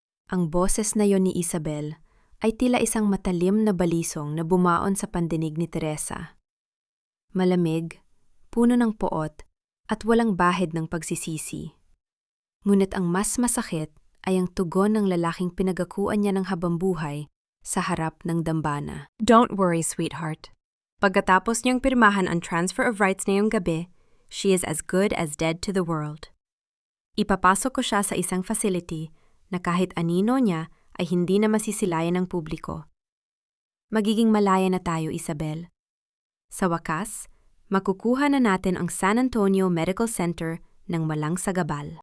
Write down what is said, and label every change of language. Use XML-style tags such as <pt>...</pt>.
<tl>Ang boses na yon ni Isabel ay tila isang matalim na balisong na bumaon sa pandinig ni Teresa. Malamig, puno ng poot, at walang bahid ng pagsisisi. Ngunit ang mas masakit ay ang tugon ng lalaking pinagakuan niya ng habambuhay sa harap ng dambana.</tl> <en>Don't worry, sweetheart.</en> <tl>Pagkatapos niyang pirmahan ang</tl> <en>transfer of rights</en> <tl>ngayong gabi,</tl> <en>she is as good as dead to the world.</en> <tl>Ipapasok ko siya sa isang facility na kahit anino niya ay hindi na masisilayan ng publiko. Magiging malaya na tayo, Isabel. Sa wakas, makukuha na natin ang San Antonio Medical Center ng walang sagabal.</tl>